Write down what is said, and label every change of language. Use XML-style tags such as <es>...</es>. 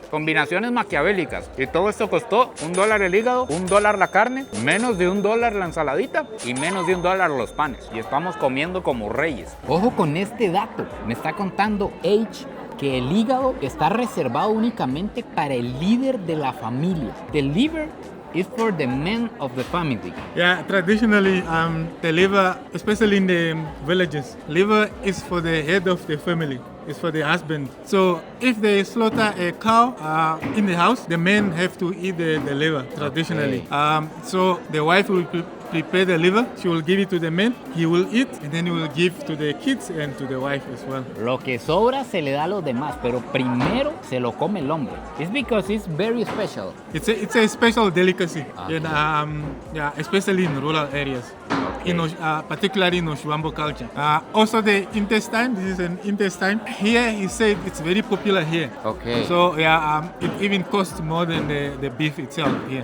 <es>Combinaciones maquiavélicas. Y todo esto costó $1 el hígado, $1 la carne, menos de $1 la ensaladita y menos de $1 los panes. Y estamos comiendo como reyes. Ojo con este dato, me está contando H que el hígado está reservado únicamente para el líder de la familia.</es> <en>The liver is for the men of the family. Yeah, traditionally, the liver, especially in the villages, liver is for the head of the family. It's for the husband. So if they slaughter a cow in the house, the men have to eat the liver traditionally. Okay. So the wife will prepare the liver. She will give it to the man. He will eat, and then he will give to the kids and to the wife as well.</en> <es>Lo que sobra se le da a los demás, pero primero se lo come el hombre.</es> <en>It's because it's very special. It's a special delicacy, Okay. and especially in rural areas. Okay. Particularly in Oshuambo culture. Also the intestine, this is an intestine. Here he said it's very popular here. Okay. So it even costs more than the beef itself here.</en>